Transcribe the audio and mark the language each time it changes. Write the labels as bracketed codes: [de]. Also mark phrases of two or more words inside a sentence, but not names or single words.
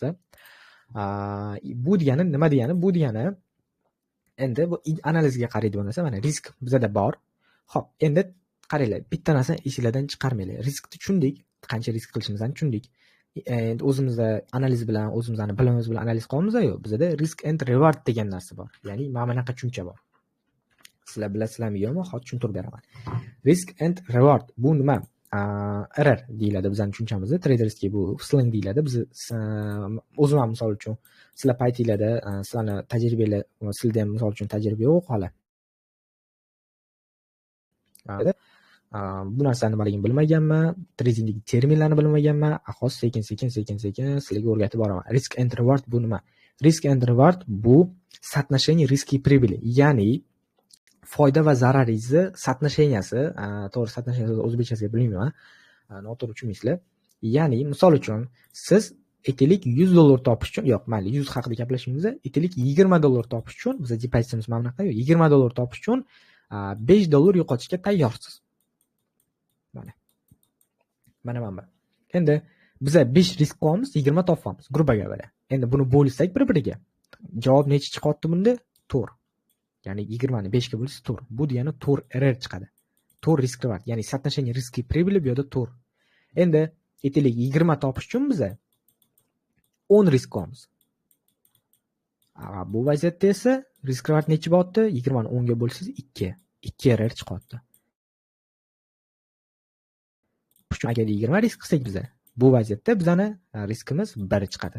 [uz] Bu degani nima degani? Bu degani endi bu analizga qaraydi bu narsa. Mana risk bizada bor. Xo'p, endi qaranglar, bitta narsani esingizdan chiqarmanglar. Riskni tushundik, qancha risk qilishimizni tushundik. Endi o'zimizda analiz bilan, o'zimizning bilimimiz bilan analiz qilamiz-ku. Bizda [en] risk and reward [uz] degan narsa bor. Ya'ni mana bunaqa tushuncha bor. Sizlar bilasizlarmi yo'qmi? Hozir tushuntirib beraman. [en] Risk and reward bu nima? [uz] RR deyiladi bizning tushunchamizda. Tradersga bu slang deyiladi. Biz o'zim ham misol uchun sizlar paytinglarda, sizlarni tajribalar, sizlarda ham misol uchun tajriba yo'q hali. Bu narsani nimaligini bilmaganman, tradingdagi terminlarni bilmaganman. Ahos sekin sizlarga o'rgatib boraman. [en] Risk and reward bu nima? Risk and reward [ru] bu соотношение риски и прибыли, [uz] ya'ni foyda va zararingizni соотношенияsi, to'g'ri соотношенияsi o'zbekchasiga bilmayman. Noto'g'ri tushunmaysizlar. Ya'ni misol uchun siz aytaylik $100 topish uchun, yo'q, mayli 100 haqida gaplashishimizda, aytaylik $20 topish uchun, biz depozitimiz mana bunaqa, $20 topish uchun $5 yo'qotishga tayyorsiz. Mana bu. Endi biz 5 risk qilamiz, 20 topamiz, [ru] грубо говоря. [uz] Endi buni bo'lsak bir-biriga. Javob necha chiqadi bunda? 4. Ya'ni 20 ni 5 ga bo'lsa 4. Bu degani 4 RR chiqadi. 4 [en] risk reward, [uz] ya'ni [ru] соотношение риски прибыли [uz] bu yerda 4. Endi aytaylik 20 topish uchun biz 10 risk qilamiz. Bu vaziyatda esa [en] risk reward [uz] necha bo'lyapti? 20 ni 10 ga bo'lsangiz 2. 2 RR chiqadi. Agar 20 risk qilsak biz, bu vaziyatda bizani riskimiz 1 chiqadi.